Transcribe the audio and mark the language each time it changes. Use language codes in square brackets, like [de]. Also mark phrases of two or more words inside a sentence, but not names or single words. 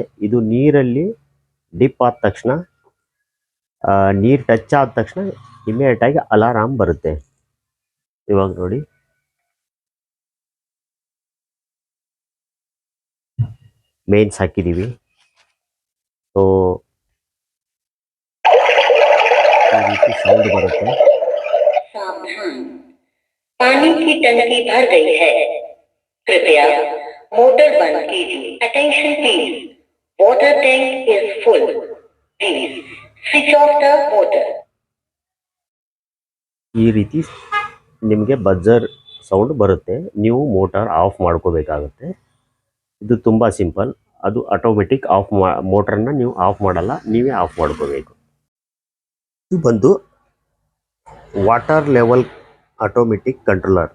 [kn] ಇದು ನೀರಲ್ಲಿ ಡಿಪ್ ಆದ ತಕ್ಷಣ, ನೀರು ಟಚ್ ಆದ ತಕ್ಷಣ ಇಮಿಡಿಯೇಟಾಗಿ ಅಲಾರಾಮ್ ಬರುತ್ತೆ. ಇವಾಗ ನೋಡಿ, ಮೇನ್ಸ್ ಹಾಕಿದ್ದೀವಿ. ಸೊ ಈ ರೀತಿ ಸೌಂಡ್ ಬರುತ್ತೆ. [hi] पानी की टंकी भर गई है, कृपया मोटर बंद कीजिए। [en] Attention please, water tank is full, please switch off the motor. [kn] ಈ ರೀತಿ ನಿಮಗೆ [en] buzzer sound [kn] ಬರುತ್ತೆ. ನೀವು [en] motor off [kn] ಮಾಡ್ಕೋಬೇಕಾಗುತ್ತೆ. ಇದು ತುಂಬ ಸಿಂಪಲ್. ಅದು [en] automatic off [kn] ಮೋಟ್ರನ್ನ ನೀವು ಆಫ್ ಮಾಡಲ್ಲ, ನೀವೇ ಆಫ್ ಮಾಡ್ಕೋಬೇಕು. ಇದು ಬಂದು [en] water level automatic controller.